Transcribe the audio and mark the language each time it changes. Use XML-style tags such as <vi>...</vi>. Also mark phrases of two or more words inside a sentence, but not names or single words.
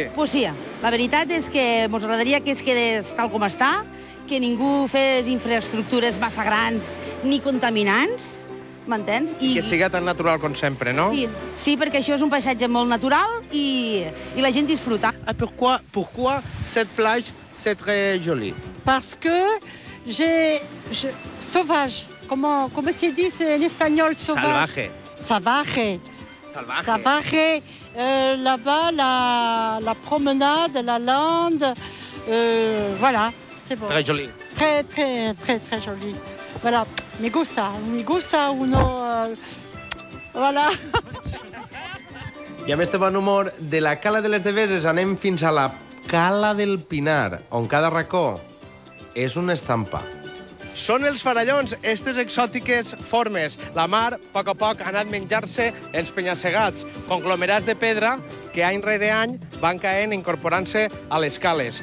<es>Pues sí,</es> <ca>la veritat és que ens agradaria que es quedés tal com està, que ningú fes infraestructures massa grans ni contaminants, m'entens? Que siga tan natural com sempre, no? Sí, perquè això és un paisatge molt natural i la gent disfruta.</ca> <fr>Pourquoi cette plage c'est très jolie? Parce que sauvage. Comment</fr> <es>se dice</es> <fr>en espagnol sauvage?</fr> <es>Salvaje. Salvaje.</es> <fr>Là-bas, la promenade, la lande, voilà, c'est bon. Très joli. Très joli. Voilà,</fr> <es>me gusta uno,</es> <fr>voilà.</fr> <ca>I amb este bon humor, de la Cala de les Deveses anem fins a la Cala del Pinar, on cada racó és una estampa. Són els farallons, aquestes exòtiques formes. La mar, a poc, ha anat menjar-se els penya-segats, conglomerats de pedra que any rere any van caent incorporant-se a les cales.</ca>